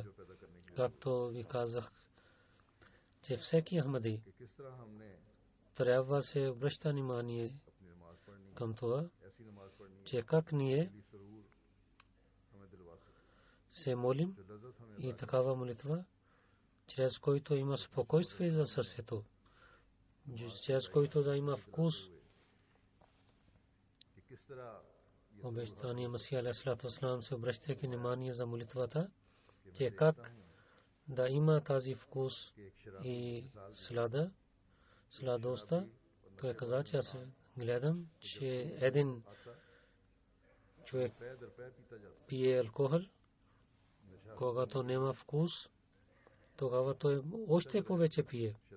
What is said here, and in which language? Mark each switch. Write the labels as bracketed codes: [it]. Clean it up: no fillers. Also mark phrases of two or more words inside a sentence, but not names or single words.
[bg] Както ви казах, че всеки ахмади трябва да се обръща внимание към това, че как ние се молим и такава молитва, чрез който има спокойствие за сърцето, чрез който да има вкус. Обещания Масия [ar] عليه الصلاة والسلام [bg] се обръщайки внимание за молитвата, че как да има тази вкус и сладостта. Той каза, че аз гледам, че един човек пие алкохол, когато няма вкус, тогава той още повече пие.